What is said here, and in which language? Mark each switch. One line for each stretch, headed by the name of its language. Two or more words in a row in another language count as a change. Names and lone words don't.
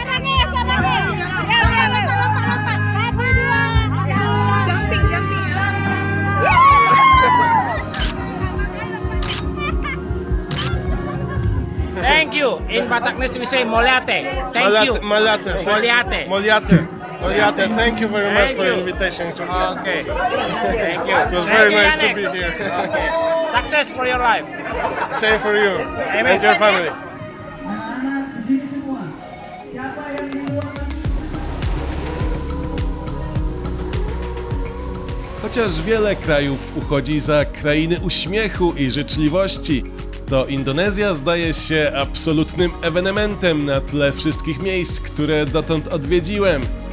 English: Thank you. In Bataknes we say moliate. Thank you. Malate. Moliate. Moliate. Thank you very much Thank for you. the invitation. Okay. Thank you. It was very nice to be here. Okay. Success for your life. Same for you Amen. and your family.
Indonesian: Anak-anak di sini semua. Siapa yang di luar
Polish: Chociaż wiele krajów uchodzi za krainy uśmiechu i życzliwości, to Indonezja zdaje się absolutnym ewenementem na tle wszystkich miejsc, które dotąd odwiedziłem.